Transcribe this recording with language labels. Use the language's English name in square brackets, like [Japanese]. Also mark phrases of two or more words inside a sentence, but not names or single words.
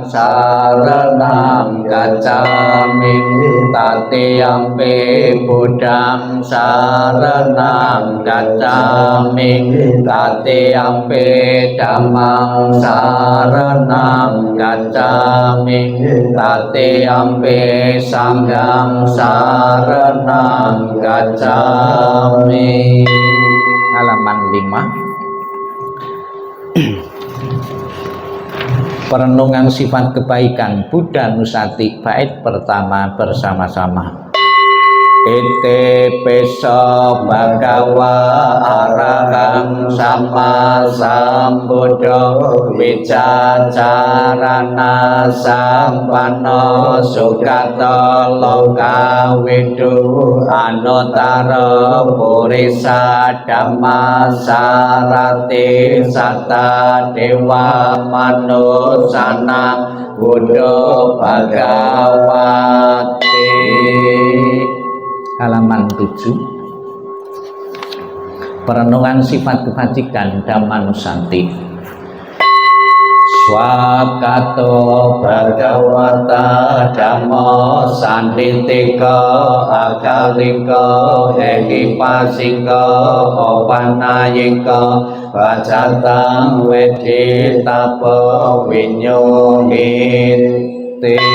[Pali] saranang gacchami, Tatiyampi Buddhang saranang gacchami, Tatiyampi Dhammang saranang gacchami, Tatiyampi Sanghang saranang gacchami. [Indonesian] Halaman 5. Perenungan sifat kebaikan [Pali] Buddha Nusati [Indonesian] bait pertama bersama-sama. [Pali] Ite peso bhagawa arahang sama sambuddho wicacarana sampano sukato loka widu anutara purisa dhamma sarati satta dewa manusana buddho bhagawati. [Indonesian] Halaman 7. Perenungan sifat kebajikan Dhammanusanti. [Pali] Swakato Bhagavata Dhammo Sanditiko Akaliko Ehipasiko Opanayiko Vajatang Weditapo Vinyogiti.